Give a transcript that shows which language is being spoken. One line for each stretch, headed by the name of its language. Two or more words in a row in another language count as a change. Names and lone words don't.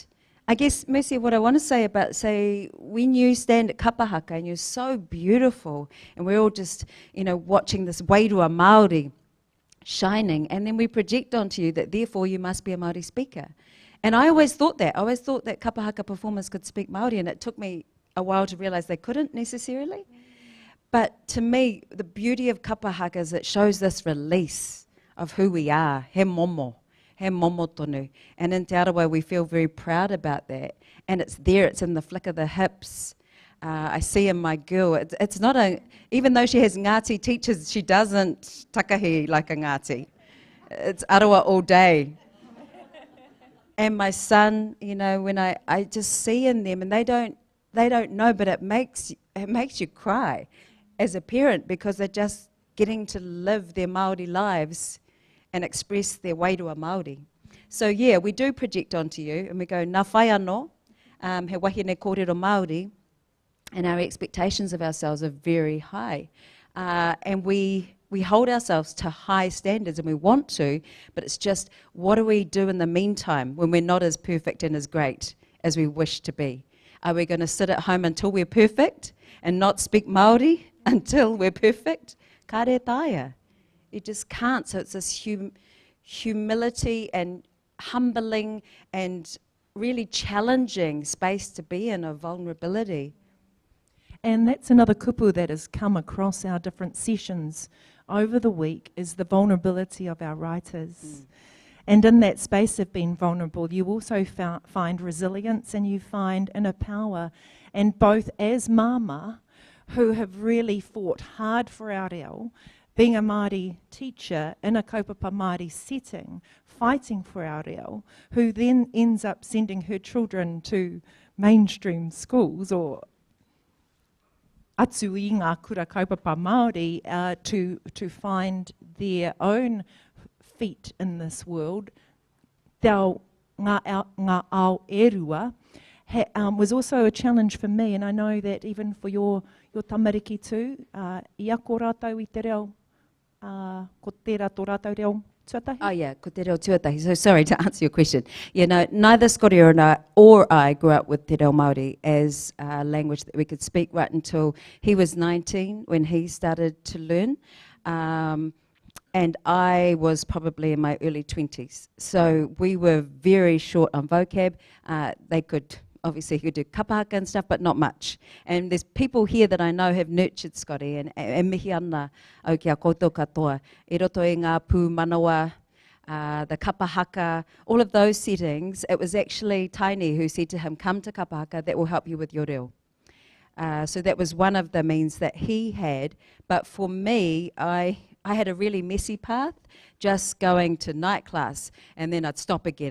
English: But I guess, Mercy, what I want to say about, say, when you stand at kapahaka and you're so beautiful, and we're all just, watching this
Māori: wairua Māori
English: shining, and then we project onto you that therefore you must be a Māori speaker. And I always thought that. I always thought that kapahaka performers could speak Māori, and it took me a while to realise they couldn't necessarily. But to me, the beauty of kapahaka is it shows this release of who we are,
Māori: he momo tonu.
English: And in Te Arawa, we feel very proud about that. And it's there, it's in the flick of the hips. I see in my girl, it's not even though she has Ngāti teachers, she doesn't takahi like a Ngāti. It's Arawa all day. And my son, when I just see in them, and they don't know, but it makes you cry as a parent, because they're just getting to live their Māori lives and express their
Māori: wairua Māori.
English: So yeah, we do project onto you, and we go,
Māori: nā whai anō, he wahine kōrero Māori,
English: and our expectations of ourselves are very high. And we hold ourselves to high standards, and we want to, but it's just, what do we do in the meantime when we're not as perfect and as great as we wish to be? Are we going to sit at home until we're perfect and not speak Māori until we're perfect?
Māori: Ka re taia.
English: You just can't. So it's this humility and humbling and really challenging space to be in, of vulnerability. And that's another kupu that has come across our different sessions over the week, is the vulnerability of our writers. And in that space of being vulnerable, you also find resilience, and you find inner power. And both as mama, who have really fought hard for our reo, being a Māori teacher in a
Māori: kaupapa Māori
English: setting, fighting for our reo, who then ends up sending her children to mainstream schools, or
Māori: atu i ngā kura kaupapa Māori,
English: to find their own feet in this world.
Māori: Ngā ao erua
English: was also a challenge for me, and I know that even for your tamariki too,
Māori: ia ko rātou I te reo, ko tērā tō rātou reo tuatahi? Oh yeah, ko te reo tuatahi.
English: So sorry to answer your question. Neither Scotty or I grew up with
Māori: te reo Māori
English: as a language that we could speak right until he was 19 when he started to learn. And I was probably in my early 20s. So we were very short on vocab. They could, obviously, he could do kapahaka and stuff, but not much. And there's people here that I know have nurtured Scotty, and
Māori: mihi ana au kia koutou katoa. I roto i ngā pū manawa,
English: the kapahaka, all of those settings, it was actually Taini who said to him, come to kapahaka, that will help you with your reo. So that was one of the means that he had. But for me, I had a really messy path, just going to night class, and then I'd stop again.